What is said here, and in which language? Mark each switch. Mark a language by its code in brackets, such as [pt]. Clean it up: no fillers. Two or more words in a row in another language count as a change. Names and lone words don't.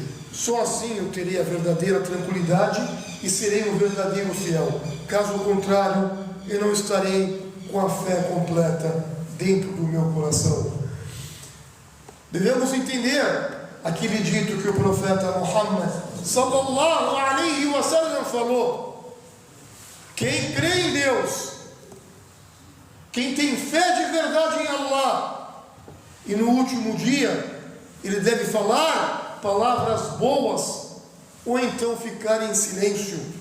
[pt] Só assim eu terei a verdadeira tranquilidade e serei um verdadeiro fiel. Caso contrário, eu não estarei com a fé completa dentro do meu coração. Devemos entender aquele dito que o profeta Muhammad [ar] صلى الله عليه وسلم [pt] falou: quem crê em Deus, quem tem fé de verdade em Allah, e no último dia ele deve falar palavras boas, ou então ficar em silêncio,